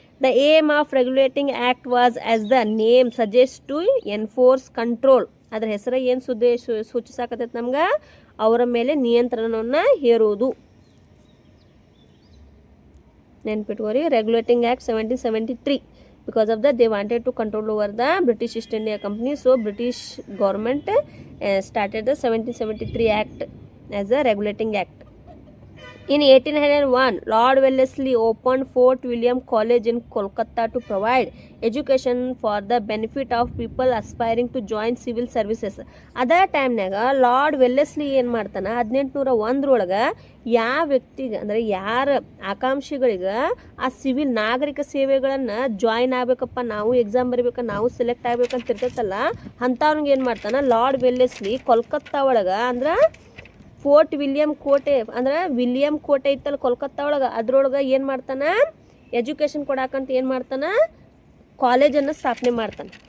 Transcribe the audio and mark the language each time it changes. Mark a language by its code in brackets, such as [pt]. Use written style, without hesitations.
[en] The aim of regulating act was, as the name suggests, to enforce control. [kn] ಅದರ ಹೆಸರು ಏನು ಸೂಚಿಸಾಕತ್ತೈತೆ ನಮ್ಗೆ, ಅವರ ಮೇಲೆ ನಿಯಂತ್ರಣವನ್ನು ಹೇರುವುದು. ನೆನ್ಪಿಟ್ಕೋರಿ, regulating act 1773. [en] Because of that, they wanted to control over the British East India Company. So British government started the 1773 Act as a regulating act. In 1801, Lord Wellesley opened Fort William College in Kolkata to provide education for the benefit of people aspiring to join civil services. [kn] ಅದೇ ಟೈಮ್ನಾಗ lord Wellesley ಏನು ಮಾಡ್ತಾನೆ, 1801 ಯಾವ ವ್ಯಕ್ತಿಗೆ ಅಂದರೆ ಯಾರ ಆಕಾಂಕ್ಷಿಗಳಿಗೆ ಆ civil ನಾಗರಿಕ ಸೇವೆಗಳನ್ನು ಜಾಯಿನ್ ಆಗಬೇಕಪ್ಪ, ನಾವು ಎಕ್ಸಾಮ್ ಬರೀಬೇಕು, ನಾವು ಸೆಲೆಕ್ಟ್ ಆಗ್ಬೇಕಂತ ಇರ್ತೈತಲ್ಲ, ಅಂಥವ್ನಿಗೆ ಏನು ಮಾಡ್ತಾನೆ ಲಾರ್ಡ್ ವೆಲ್ಲೆಸ್ಲಿ ಕೊಲ್ಕತ್ತಾ ಒಳಗೆ, ಅಂದ್ರೆ ಫೋರ್ಟ್ ವಿಲಿಯಂ ಕೋಟೆ, ಅಂದ್ರೆ ವಿಲಿಯಂ ಕೋಟೆ ಇತ್ತಲ್ಲ ಕೊಲ್ಕತ್ತಾ ಒಳಗೆ, ಅದ್ರೊಳಗೆ ಏನು ಮಾಡ್ತಾನೆ, ಎಜುಕೇಷನ್ ಕೊಡಾಕಂತ ಏನು ಮಾಡ್ತಾನೆ, ಕಾಲೇಜನ್ನು ಸ್ಥಾಪನೆ ಮಾಡ್ತಾನೆ.